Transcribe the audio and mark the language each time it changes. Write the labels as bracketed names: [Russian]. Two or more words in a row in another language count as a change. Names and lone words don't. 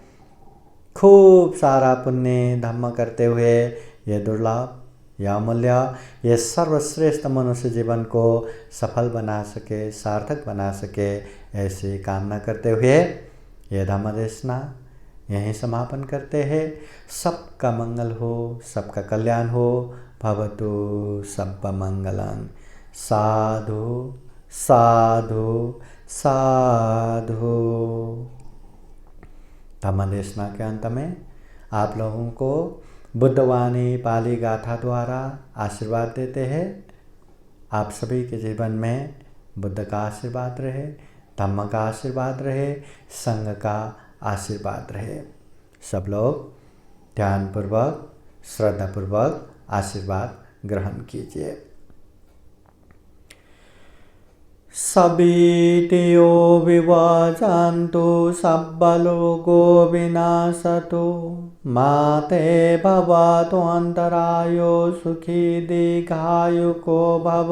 [Hindi] खूब सारा पुण्य धर्म करते हुए ये दुर्लभ, यह अमूल्य, ये सर्वश्रेष्ठ मनुष्य जीवन को सफल बना सके, सार्थक बना सके, ऐसी कामना करते हुए ये धर्म देशना यहीं समापन करते हैं। सबका मंगल हो, सबका कल्याण हो। [Pali] भवतु सब मंगलं। साधु साधु साधु। [Hindi] धम्म देशना के अंत में आप लोगों को बुद्धवाणी पाली गाथा द्वारा आशीर्वाद देते हैं। आप सभी के जीवन में बुद्ध का आशीर्वाद रहे, धम्म का आशीर्वाद रहे, संघ का आशीर्वाद रहे। सब लोग ध्यानपूर्वक श्रद्धापूर्वक आशीर्वाद ग्रहण कीजिए। [Pali] सवितियो विवाजान्तु सब्बलोको विनाशतु माते भवतु अन्तरायो सुखी दीर्घायुको भव।